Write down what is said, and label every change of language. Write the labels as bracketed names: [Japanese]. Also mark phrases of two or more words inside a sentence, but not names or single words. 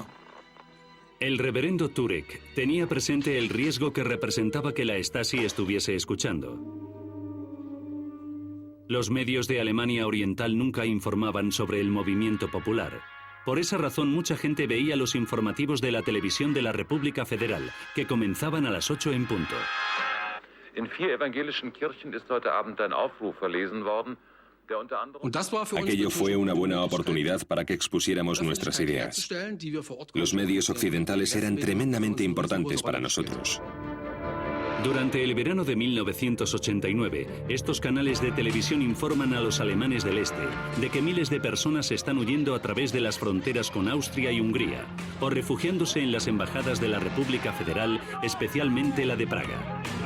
[Spanish] El reverendo Turek tenía presente el riesgo que representaba que la Stasi estuviese escuchando. Los medios de Alemania Oriental nunca informaban sobre el movimiento popular. Por esa razón, mucha gente veía los informativos de la televisión de la República Federal, que comenzaban a las 8 en punto. [German] In 4 evangelischen Kirchen ist heute Abend ein Aufruf verlesen worden. [Spanish] Aquello fue una buena oportunidad para que expusiéramos nuestras ideas. Los medios occidentales eran tremendamente importantes para nosotros. Durante el verano de 1989, estos canales de televisión informan a los alemanes del este de que miles de personas están huyendo a través de las fronteras con Austria y Hungría, o refugiándose en las embajadas de la República Federal, especialmente la de Praga.